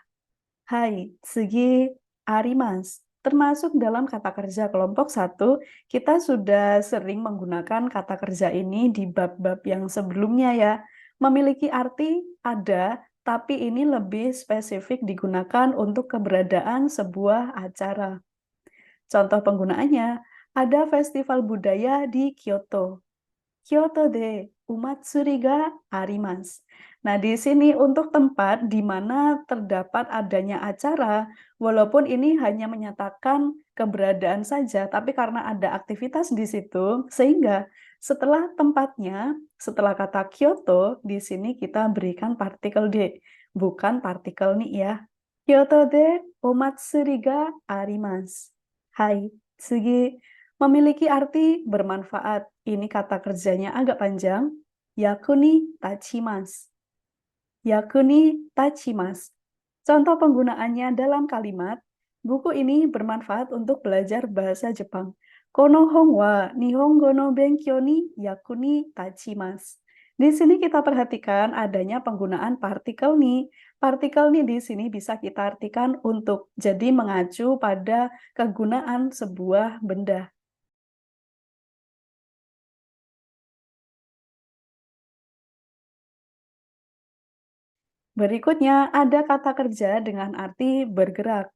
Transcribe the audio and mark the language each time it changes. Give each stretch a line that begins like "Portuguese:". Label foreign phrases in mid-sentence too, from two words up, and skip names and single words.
Japanese: はい、次、あります
Indonesian: termasuk dalam kata kerja kelompok 1, kita sudah sering menggunakan kata kerja ini di bab-bab yang sebelumnya ya. Memiliki arti ada, tapi ini lebih spesifik digunakan untuk keberadaan sebuah acara. Contoh penggunaannya, ada festival budaya di Kyoto.
Japanese: 京都でお祭りがあります.
Indonesian: Nah, di sini untuk tempat di mana terdapat adanya acara, walaupun ini hanya menyatakan keberadaan saja, tapi karena ada aktivitas di situ, sehingga setelah tempatnya, setelah kata Kyoto, di sini kita berikan partikel de, bukan partikel ni ya.
Japanese: 京都でお祭りがあります. はい、次.
Indonesian: Memiliki arti bermanfaat. Ini kata kerjanya agak panjang.
Japanese: 役に立ちます。役に立ちます.
Indonesian: Contoh penggunaannya dalam kalimat, buku ini bermanfaat untuk belajar bahasa Jepang.
Japanese: この本は日本語の勉強に役に立ちます.
Indonesian: Di sini kita perhatikan adanya penggunaan partikel ni. Partikel ni di sini bisa kita artikan untuk, jadi mengacu pada kegunaan sebuah benda. Berikutnya ada kata kerja dengan arti bergerak.